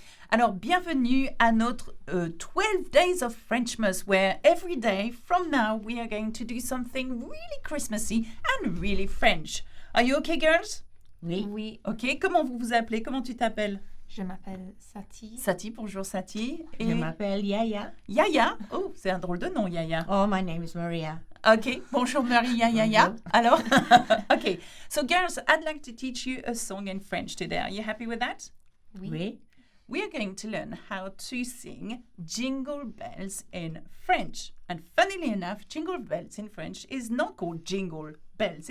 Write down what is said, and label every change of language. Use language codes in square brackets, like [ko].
[fr] Alors, bienvenue à notre [en] 12 Days of FRENCHMAS, where every day from now we are going to do something really Christmassy and really French. Are you okay, girls? [fr] Oui. Oui. Ok, comment vous vous appelez? Comment tu t'appelles? Je m'appelle Sati. Sati, bonjour Sati. Je m'appelle Yaya. Yaya. Oh, c'est un drôle de nom, Yaya. [en] Oh, my name is Maria. [fr] Ok, bonjour Maria, Yaya. Bonjour. Alors, okay. [en] So, girls, I'd like to teach you a song in French today. Are you happy with that? [fr] Oui. [en] We are going to learn how to sing Jingle Bells in French. And funnily enough, Jingle Bells in French is not called Jingle Bells.